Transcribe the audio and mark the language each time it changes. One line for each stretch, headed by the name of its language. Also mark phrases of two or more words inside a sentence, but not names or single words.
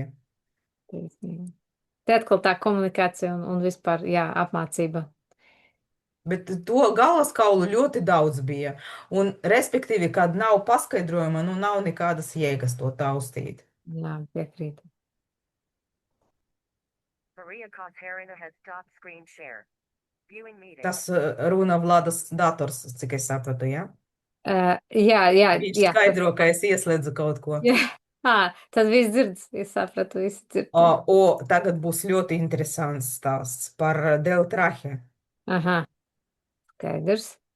Latvian: Taisnība. Te atkal tā komunikācija un vispār, jā, apmācība. Bet to galvaskaulu ļoti daudz bija. Un, respektīvi, kad nav paskaidrojuma, nu nav nekādas jēgas to taustīt. Jā, piekrītu.
English: Maria Katerina has stopped screen share. Viewing meeting.
Latvian: Tas runa Vladas dators, cik es sapratu, ja? Jā, Viņš jā. skaidro, ka es ieslēdzu kaut ko. Jā. Tad viss dzird, es sapratu, viss dzird. Tagad būs ļoti interesants stāsts par Deltrahe. Aha, skaidrs.